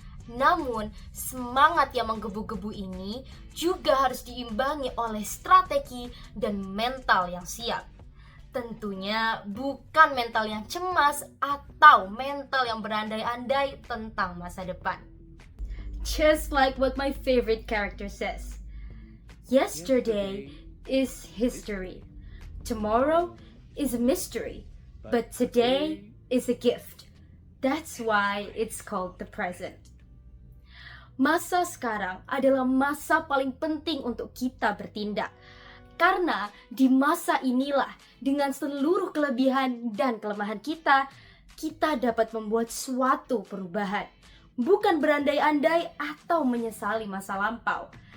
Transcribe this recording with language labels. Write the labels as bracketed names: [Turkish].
[Indonesian] Namun, semangat yang menggebu-gebu ini juga harus diimbangi oleh strategi dan mental yang siap. Tentunya bukan mental yang cemas atau mental yang berandai-andai tentang masa depan. [English] Just like what my favorite character says, yesterday is history. Tomorrow is a mystery, but today is a gift. That's why it's called the present. [Indonesian] Masa sekarang adalah masa paling penting untuk kita bertindak. Karena di masa inilah dengan seluruh kelebihan dan kelemahan kita dapat membuat suatu perubahan. Bukan berandai-andai atau menyesali masa lampau.